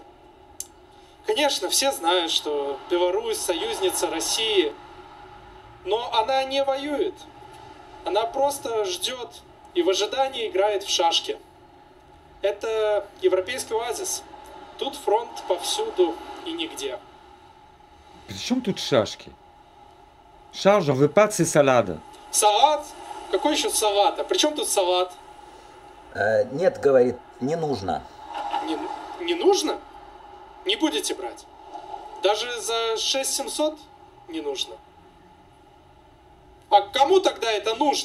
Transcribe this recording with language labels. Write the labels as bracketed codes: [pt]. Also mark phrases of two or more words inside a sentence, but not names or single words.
[ru] Конечно, все знают, что Беларусь союзница России, но она не воюет. Она просто ждет и в ожидании играет в шашки. Это европейский оазис. Тут фронт повсюду и нигде. При чем тут шашки? [fr] Charles, j'en veux pas de ces salades. [ru] Салат? Какой еще салат? А при чем тут салат? Нет, говорит, не нужно. Не нужно? Не будете брать? Даже за 6700 не нужно? А кому тогда это нужно?